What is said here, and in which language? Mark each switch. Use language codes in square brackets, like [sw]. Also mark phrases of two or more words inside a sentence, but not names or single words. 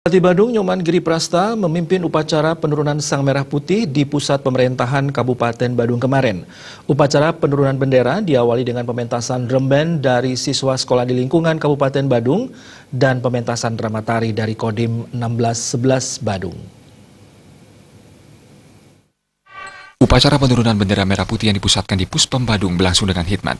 [id] Bupati Badung Nyoman Giriprasta memimpin upacara penurunan Sang Merah Putih di pusat pemerintahan Kabupaten Badung kemarin. Upacara penurunan bendera diawali dengan pementasan drum band dari siswa sekolah di lingkungan Kabupaten Badung dan pementasan drama tari dari Kodim 1611 Badung. Upacara penurunan bendera merah putih yang dipusatkan di Puspem Badung berlangsung dengan hikmat.